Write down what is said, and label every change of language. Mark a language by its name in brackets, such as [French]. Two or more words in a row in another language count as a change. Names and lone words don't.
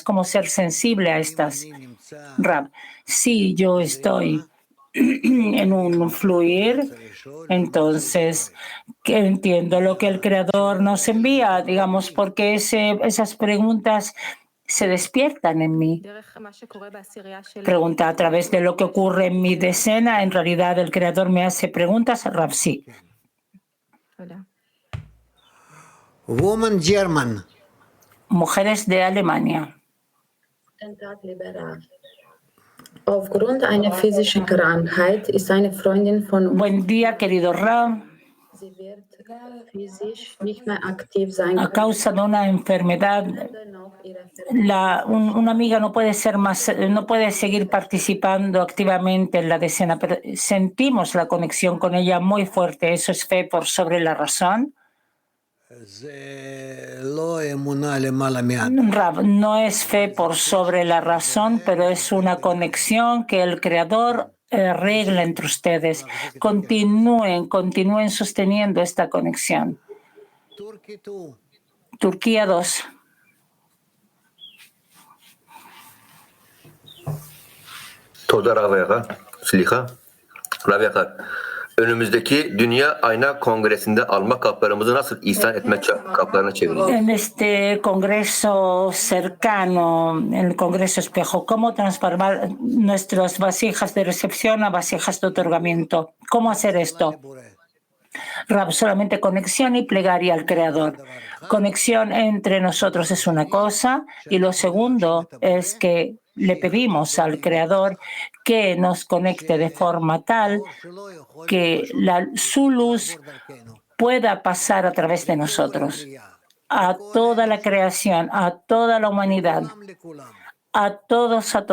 [Spanish] ¿Cómo ser sensible a estas? Rab, si yo estoy en un fluir, entonces que entiendo lo que el Creador nos envía, digamos, porque esas preguntas se despiertan en mí. Pregunta, a través de lo que ocurre en mi decena, en realidad el Creador me hace preguntas. Rab, sí. [English] Woman German. [Spanish] Mujeres de Alemania. [German] Aufgrund einer physischen Krankheit ist eine Freundin von uns. [Spanish] Buen día, querido Rab. [German] Sie wird physisch nicht mehr aktiv sein. [Spanish] A causa de una enfermedad, una amiga no puede seguir participando activamente en la decena, pero sentimos la conexión con ella muy fuerte. ¿Eso es fe por sobre la razón? Rab, no es fe por sobre la razón, pero es una conexión que el Creador regla entre ustedes. Continúen sosteniendo esta conexión. Turquía 2. [Turkish] Önümüzdeki Dünya Ayna Kongresi'nde alma kaplarımızı nasıl ihsan etme kaplarına çevireceğiz? [Spanish] En este congreso cercano, el congreso espejo, ¿cómo transformar nuestras vasijas de recepción a vasijas de otorgamiento? ¿Cómo hacer esto? Rab, solamente conexión y plegaria al Creador. Conexión entre nosotros es una cosa y lo segundo es que le pedimos al Creador que nos conecte de forma tal que su luz pueda pasar a través de nosotros, a toda la creación, a toda la humanidad, a todos,